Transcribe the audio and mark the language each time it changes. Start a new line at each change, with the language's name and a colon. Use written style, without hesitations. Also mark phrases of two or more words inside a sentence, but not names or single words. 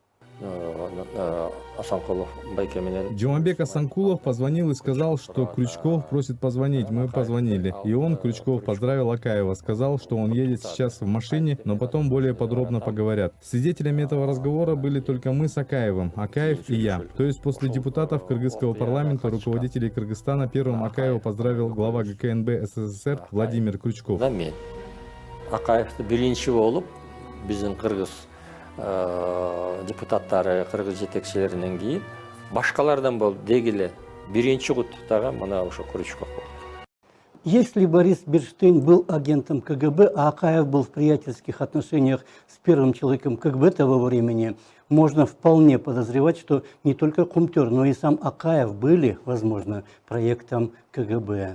Russian: Жумабек Асанкулов позвонил и сказал, что Крючков просит позвонить. Мы позвонили. И он, Крючков, поздравил Акаева, сказал, что он едет сейчас в машине, но потом более подробно поговорят. Свидетелями этого разговора были только мы с Акаевым, Акаев и я. То есть после депутатов кыргызского парламента, руководителей Кыргызстана, первым Акаева поздравил глава ГКНБ СССР Владимир Крючков.
Kyrgyz: Акаевты биринчи болуп, биздин кыргыз депутаттары, кыргыз жетекчилеринен кийин башкалардан болуп дегиле биринчи куттуктаган мына ошо Крючков болду.
Russian: Если Борис Берштейн был агентом КГБ, а Акаев был в приятельских отношениях с первым человеком КГБ того времени, можно вполне подозревать, что не только Кумтер, но и сам Акаев были, возможно, проектом КГБ.